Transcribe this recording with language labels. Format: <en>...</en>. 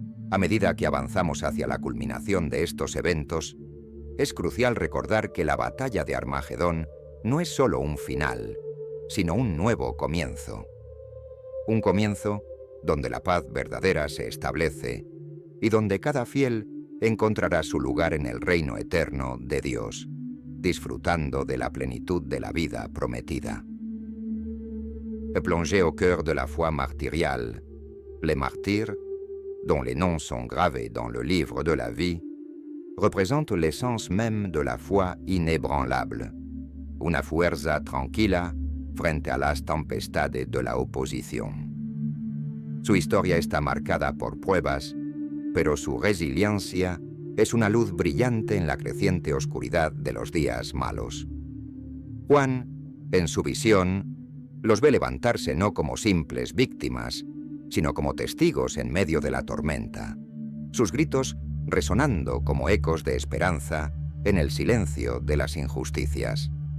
<es>A medida que avanzamos hacia la culminación de estos eventos, es crucial recordar que la batalla de Armagedón no es solo un final, sino un nuevo comienzo. Un comienzo donde la paz verdadera se establece y donde cada fiel encontrará su lugar en el reino eterno de Dios, disfrutando de la plenitud de la vida prometida.</es> <fr>Plongé au cœur de la foi martyriale, les martyrs, dont les noms sont gravés dans le livre de la vie, représentent l'essence même de la foi inébranlable,</fr> <es>una fuerza tranquila frente a las tempestades de la oposición. Su historia está marcada por pruebas, pero su resiliencia es una luz brillante en la creciente oscuridad de los días malos. Juan, en su visión, los ve levantarse no como simples víctimas, sino como testigos en medio de la tormenta, sus gritos resonando como ecos de esperanza en el silencio de las injusticias.</es>